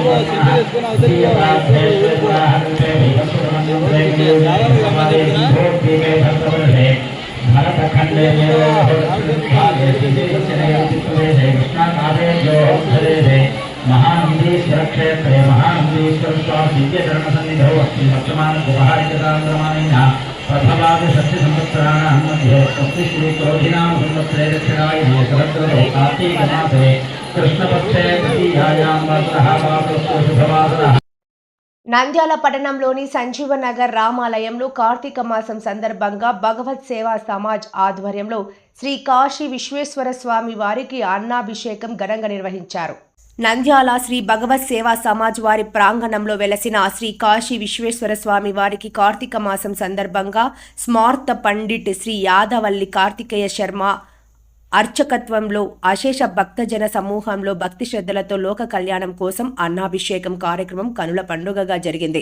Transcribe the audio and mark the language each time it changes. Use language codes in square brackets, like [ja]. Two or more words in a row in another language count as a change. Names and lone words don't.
[sa] भरतखण्डे कृष्णाकाव्ये महानंदीश्वर क्षेत्रे महानंदीश्वर स्वामी दिव्य धर्म सन्निधौ अस्ति वर्तमान गुहारिकतान्द्रमाणेन प्रथमादि षष्टि संवत्सराणां मध्ये स्वस्ति श्री क्रोधिनाम संवत्सरे दक्षिणायने शरदृतौ कार्तीकमासे कृष्णपक्षे तृतीयायां वासरः वासस्तु शुभवासरः. [te] నంద్యాల పట్టణంలోని సంజీవనగర్ రామాలయంలో కార్తీక మాసం సందర్భంగా భగవత్ సేవా సమాజ్ ఆధ్వర్యంలో శ్రీ కాశీ విశ్వేశ్వర స్వామి వారికి అన్నాభిషేకం ఘనంగా నిర్వహించారు. నంద్యాల శ్రీ భగవత్ సేవా సమాజ్ వారి ప్రాంగణంలో వెలసిన శ్రీ కాశీ విశ్వేశ్వర స్వామి వారికి కార్తీక మాసం సందర్భంగా స్మార్త పండిట్ శ్రీ యాదవల్లి కార్తికేయ శర్మ అర్చకత్వంలో అశేష భక్తజన సమూహంలో భక్తి శ్రద్ధలతో లోక కళ్యాణం కోసం అన్నాభిషేకం కార్యక్రమం కనుల పండుగగా జరిగింది.